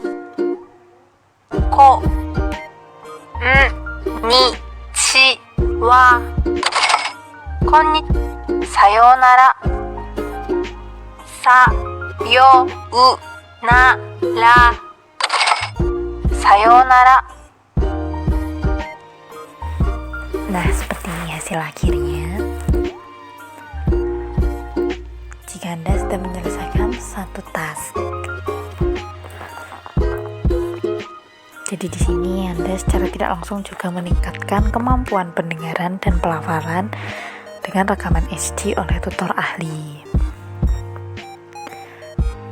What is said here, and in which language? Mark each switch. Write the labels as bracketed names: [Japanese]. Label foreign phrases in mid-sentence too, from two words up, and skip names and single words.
[Japanese] こんにちは。さようなら。さようなら。さようなら。 [Indonesian] Nah, seperti ini hasil akhirnya. Jika Anda sudah menyelesaikan satu task. Jadi di sini Anda secara tidak langsung juga meningkatkan kemampuan pendengaran dan pelafalan dengan rekaman HD oleh tutor ahli.